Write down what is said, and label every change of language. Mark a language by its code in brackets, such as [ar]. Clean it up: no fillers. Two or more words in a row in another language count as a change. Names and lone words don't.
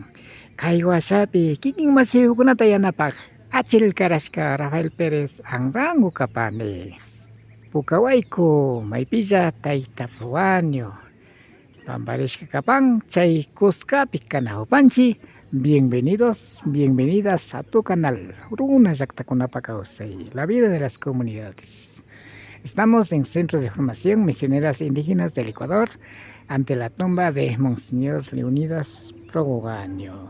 [qu] Kay washapi kikin masiyukunata yanapaq achillkarashka Rafael Pérez Anrango kapani. Pukawayku maypilla tayta Proaño pamparishka kapan chay kusqapi kanajupanchik. [es] Bienvenidos, bienvenidas a tu canal, Runa Llaqtakunapak Kawsay, la vida de las comunidades. Estamos en Centro de Formación Misioneras Indígenas del Ecuador, ante la tumba de Monseñor Leonidas Proaño.